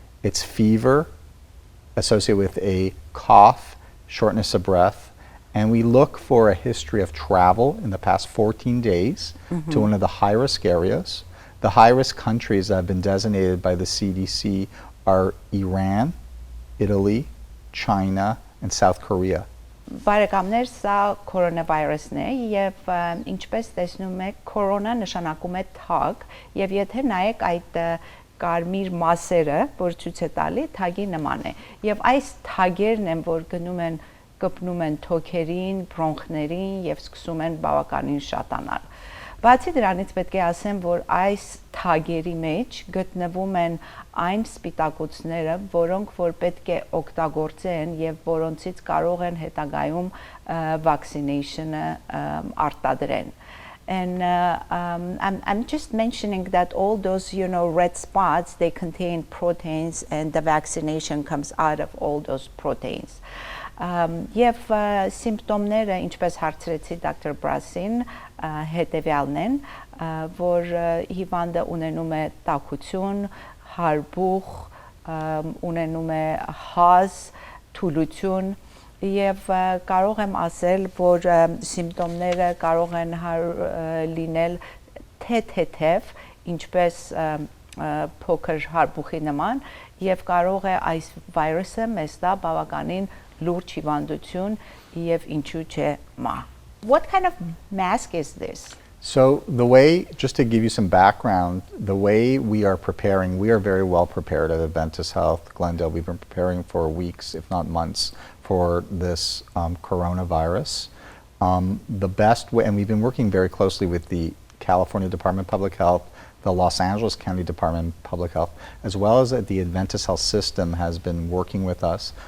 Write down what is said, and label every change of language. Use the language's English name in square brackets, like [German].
[English] It's fever associated with a cough, shortness of breath, and we look for a history of travel in the past 14 days to one of the high-risk areas. The high-risk countries that have been designated by the CDC are Iran, Italy, China, and South Korea. [Armenian] Բարեկամներ, սա կորոնավիրուսն է եւ ինչպես տեսնում եք, կորոնա նշանակում է թագ, եւ եթե նայեք այդ կարմիր մասերը, որ ցույց է տալի, թագի նման է։ Եվ այս թագերն են, որ կպնում են թոքերին, բրոնխներին եւ սկսում են բավականին շատանալ։ Բացի դրանից պետք է ասեմ, որ այս թագերի մեջ գտնվում են այն սպիտակուցները, որոնք որ պետք է օգտագործեն եւ որոնցից կարող են հետագայում vaccination-ը արտադրեն. [English] And I'm just mentioning that all those, red spots, they contain proteins, and the vaccination comes out of all those proteins. [Armenian] Եվ սիմպտոմները, ինչպես հարցրեցի դոկտոր Բրասին, հետևյալն են, որ հիվանդը ունենում է տաքություն, հարբուխ, ունենում է հազ, թուլություն, եւ կարող եմ ասել, որ սիմպտոմները կարող են լինել թեթև, ինչպես փոքր հարբուխի նման, եւ կարող է այս վիրուսը մեզ տա բավականին լուրջ հիվանդություն եւ ինչու՞ չէ մահ. [English] What kind of mask is this? So the way, just to give you some background, the way we are preparing, we are very well prepared at Adventist Health Glendale. We've been preparing for weeks, if not months, for this coronavirus. The best way, and we've been working very closely with the California Department of Public Health, the Los Angeles County Department of Public Health, as well as the Adventist Health System has been working with us.